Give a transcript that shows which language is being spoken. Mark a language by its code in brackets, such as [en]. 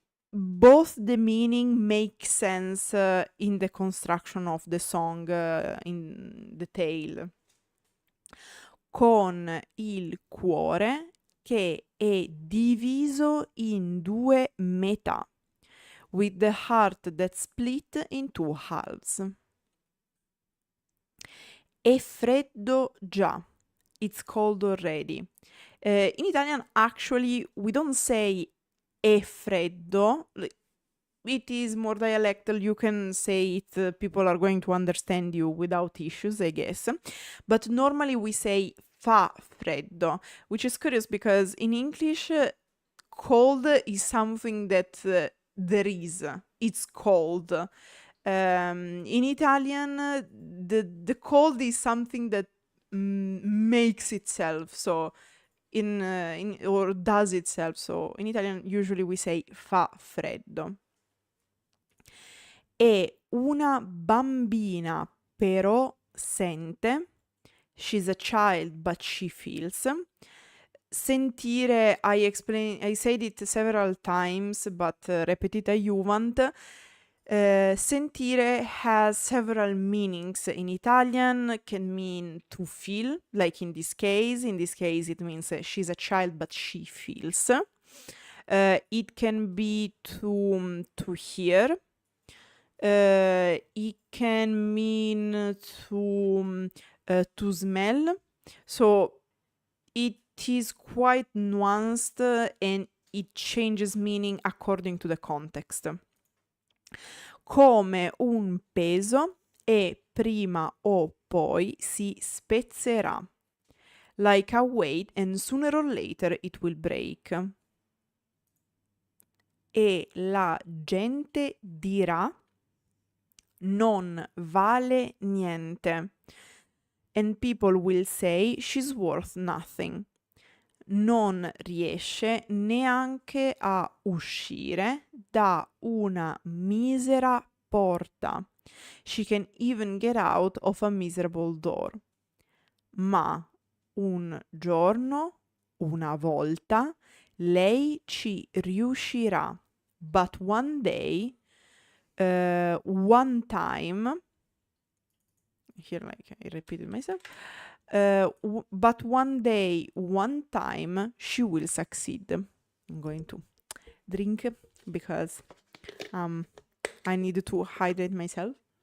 [en] Both the meaning make sense in the construction of the song, in the tale. [it] Con il cuore che è diviso in 2 metà. [en] With the heart that's split in 2 halves. [it] È freddo già. [en] It's cold already. In Italian, actually, we don't say [it] è freddo. [en] It is more dialectal. You can say it, people are going to understand you without issues, I guess. But normally we say [it] fa freddo, [en] which is curious because in English, cold is something that there is. It's cold. In Italian, the cold is something that makes itself. So in or does itself. So in Italian usually we say [it] fa freddo. È una bambina però sente. [en] She's a child but she feels. Sentire, I said it several times, but [la] repetita iuvant. [en] Sentire has several meanings. In Italian can mean to feel, like in this case. In this case it means she's a child but she feels. It can be to hear. It can mean to smell. So it is quite nuanced and it changes meaning according to the context. [it] Come un peso e prima o poi si spezzerà. [en] Like a weight and sooner or later it will break. [it] E la gente dirà non vale niente. [en] And people will say she's worth nothing. [it] Non riesce neanche a uscire da una misera porta. [en] She can even get out of a miserable door. [it] Ma un giorno, una volta, lei ci riuscirà. [en] But one day, one time, here like I repeated myself, but one day, one time, she will succeed. I'm going to drink because I need to hydrate myself.